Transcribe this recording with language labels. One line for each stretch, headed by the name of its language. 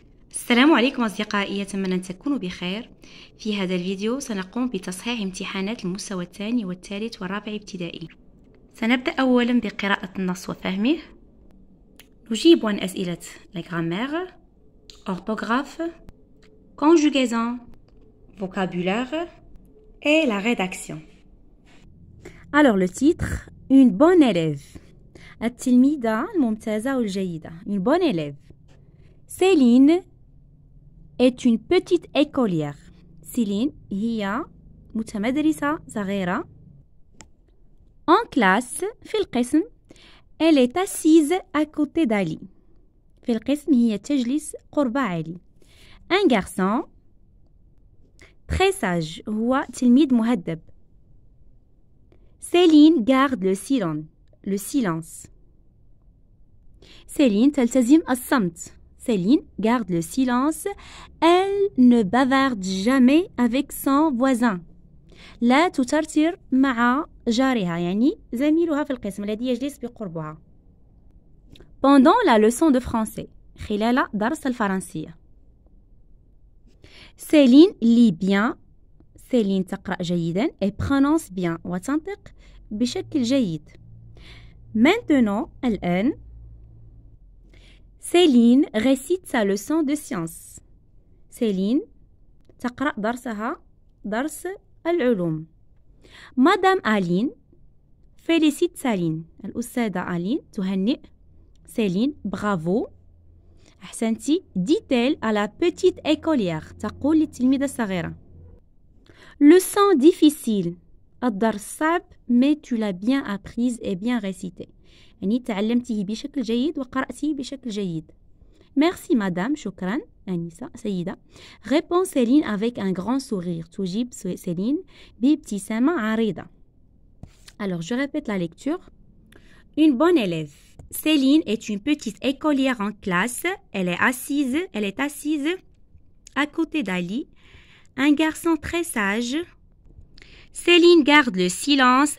Arabic: السلام عليكم أصدقائي، أتمنى أن تكونوا بخير. في هذا الفيديو سنقوم بتصحيح امتحانات المستوى الثاني والثالث والرابع ابتدائي. سنبدأ أولا بقراءة النص وفهمه. نجيب عن أسئلة
French: la grammaire, orthographe, conjugaison, vocabulaire et la rédaction. Alors le titre, une bonne élève.
Arabic: التلميذة الممتازة والجيدة.
French: Une bonne élève. Céline est une petite écolière.
Arabic: Céline هي متمدرسة صغيرة.
French: En classe
Arabic: في القسم
French: elle est assise à côté d'Ali.
Arabic: في القسم هي تجلس قرب علي.
French: Un garçon très sage
Arabic: هو تلميذ مهذب.
French: Céline garde le silence.
Arabic: Céline تلتزم الصمت.
French: Céline garde le silence. Elle ne bavarde jamais avec son voisin.
Arabic: لا تترتر مع جارها يعني زميلها في القسم الذي يجلس بقربها.
French: Pendant la leçon de français
Arabic: خلال درس الفرنسية.
French: Céline lit bien.
Arabic: Céline تقرأ جيدا
French: et prononce bien
Arabic: وتنطق بشكل جيد.
French: Maintenant
Arabic: الآن
French: Céline récite sa leçon de sciences.
Arabic: Céline تقرأ درسها درس العلوم.
French: Madame Aline félicite Céline.
Arabic: الأستاذة ألين تهنئ Céline.
French: Bravo.
Arabic: أحسنتي.
French: Dit-elle à la petite écolière.
Arabic: تقول للتلميذة الصغيرة.
French: Leçon difficile.
Arabic: الدرس صعب
French: mais tu l'as bien apprise et bien récité.
Arabic: يعني تعلمتيه بشكل جيد وقرأتيه بشكل جيد.
French: Merci madame.
Arabic: شكرا أنسة سيدة.
French: Répond Céline avec un grand sourire.
Arabic: تجيب Céline بابتسامة عريضة.
French: Alors je répète la lecture. Une bonne élève. Céline est une petite écolière en classe. Elle est assise à côté d'Ali. Un garçon très sage. Céline garde le silence.